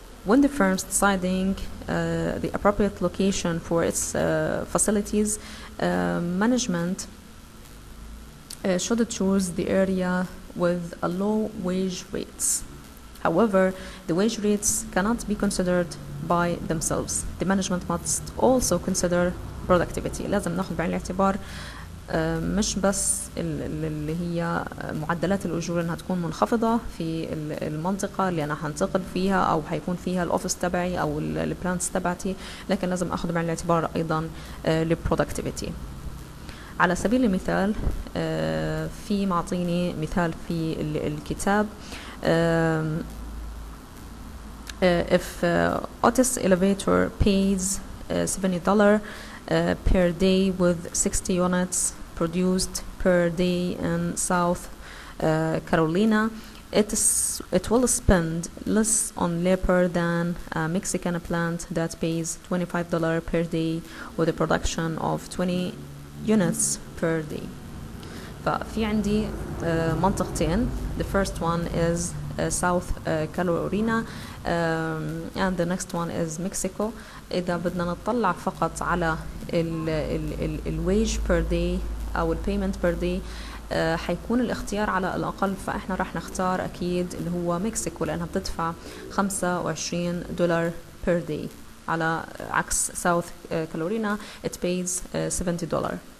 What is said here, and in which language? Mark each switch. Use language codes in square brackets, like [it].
[en] When the firm is deciding the appropriate location for its facilities, management should choose the area with a low wage rates. However, the wage rates cannot be considered by themselves. The management must also consider productivity. [ar] لازم ناخذ بعين الاعتبار مش بس اللي هي معدلات الأجور انها تكون منخفضة في المنطقة اللي انا هنتقل فيها او هيكون فيها الاوفيس تبعي او البلانتس تبعتي، لكن لازم اخذ بعين الاعتبار ايضا البرودكتيفيتي. على سبيل المثال في معطيني مثال في الكتاب. [en] If Otis elevator pays $70 per day with 60 units produced per day in South Carolina, it will spend less on labor than a Mexican plant that pays $25 per day with a production of 20 units per day. [ar] ففي عندي منطقتين. [en] The first one is South Carolina and the next one is Mexico. [ar] إذا بدنا نطلع فقط على ال [en] wage per day [ar] أو ال [en] payment per day [ar] حيكون الاختيار على الأقل، فإحنا راح نختار أكيد اللي هو مكسيكو لأنها بتدفع $25 [en] per day، [ar] على عكس South Carolina [en] it pays $70.